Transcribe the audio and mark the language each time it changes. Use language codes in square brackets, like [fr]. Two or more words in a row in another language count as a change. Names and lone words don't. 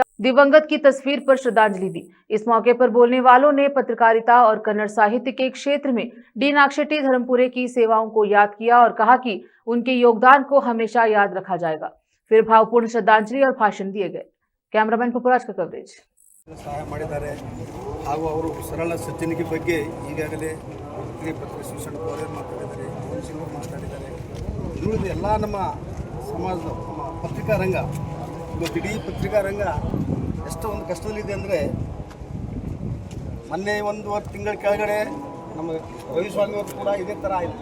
[hi] दिवंगत की तस्वीर पर श्रद्धांजलि दी। इस मौके पर बोलने वालों ने पत्रकारिता और कन्नड़ साहित्य के क्षेत्र में डी नागशेट्टी धर्मपुरे की सेवाओं को याद किया और कहा कि उनके योगदान को हमेशा याद रखा जाएगा। फिर भावपूर्ण श्रद्धांजलि और भाषण दिए गए। कैमरामैन पपुराज का कवरेज। [kn] ಸಹಾಯ ಮಾಡಿದ್ದಾರೆ ಹಾಗೂ ಅವರು ಸರಳ ಸಜ್ಜನಿಕೆ ಬಗ್ಗೆ ಈಗಾಗಲೇ ಪತ್ರಿಕೆ ಅವರೇ ಮಾತಾಡಿದ್ದಾರೆ, ಅವರು ಮಾತಾಡಿದ್ದಾರೆ. ಉಳಿದ ಎಲ್ಲ ನಮ್ಮ ಸಮಾಜದ ನಮ್ಮ ಪತ್ರಿಕಾ ರಂಗ, ಇವತ್ತು ಇಡೀ ಪತ್ರಿಕಾ ರಂಗ ಎಷ್ಟೋ ಒಂದು ಕಷ್ಟದಲ್ಲಿದೆ ಅಂದರೆ, ಮೊನ್ನೆ 1 ತಿಂಗಳ ಕೆಳಗಡೆ ನಮ್ಮ ರವಿಸ್ವಾಮಿ ಅವರು ಕೂಡ ಇದೇ ಥರ ಆಯಿತು.